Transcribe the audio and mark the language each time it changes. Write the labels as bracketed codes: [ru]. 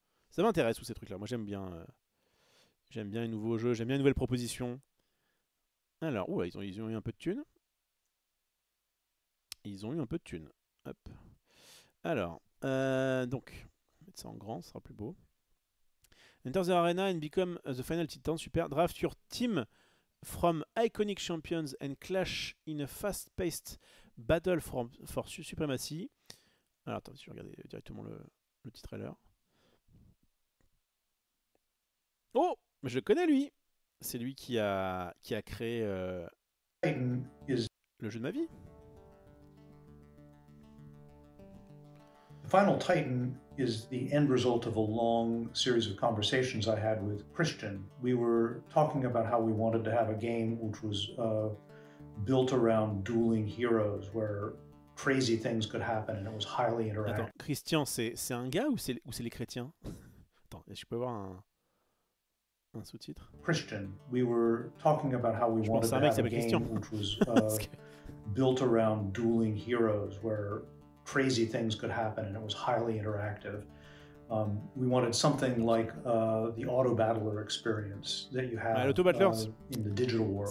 [fr] Ça m'intéresse tous ces trucs-là. Moi, j'aime bien les nouveaux jeux, j'aime bien les nouvelles propositions. Alors, ils ont eu un peu de thunes. Ils ont eu un peu de thunes. Hop. Alors, donc, mettre ça en grand, ce sera plus beau. [en] Enter the Arena and become the Final Titan. Super. Draft your team from iconic champions and clash in a fast-paced battle for supremacy. [fr] Alors, attends, si je regarde directement le petit trailer. Oh, mais je le connais lui. C'est lui qui a créé le jeu de ma vie. [en] Final Titan is the end result of a long series of conversations I had with Christian. We were talking about how we wanted to have a game which was built around dueling heroes, where crazy things could happen and it was highly interactive. [fr] Attends, Christian, c'est un gars ou c'est les chrétiens? Attends, est-ce que je peux avoir un sous-titre? [en] Christian, we were talking about how we wanted to have a game which was built around dueling heroes, where crazy things could happen and it was highly interactive. We wanted something like the Auto Battler experience that you have in the digital world.